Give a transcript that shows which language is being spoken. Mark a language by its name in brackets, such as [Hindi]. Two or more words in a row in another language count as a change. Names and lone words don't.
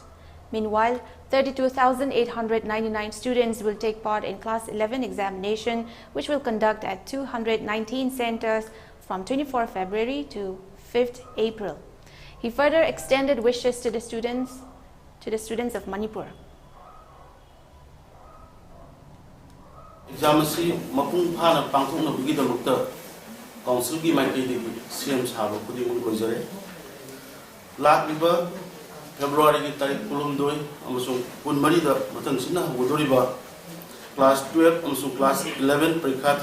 [English] Meanwhile, 32,899 students will take part in Class 11 examination, which will conduct at 219 centers from 24 February to 5th April. He further extended wishes to the students of Manipur. [Manipuri] Exam mapung phana pangthokna bugidamukta council gi maikei CM sabo khudimung goijare lakliba February ki tarik 12 amasung 13 da matang sina hudoriba class 12 amasung class 11 parikha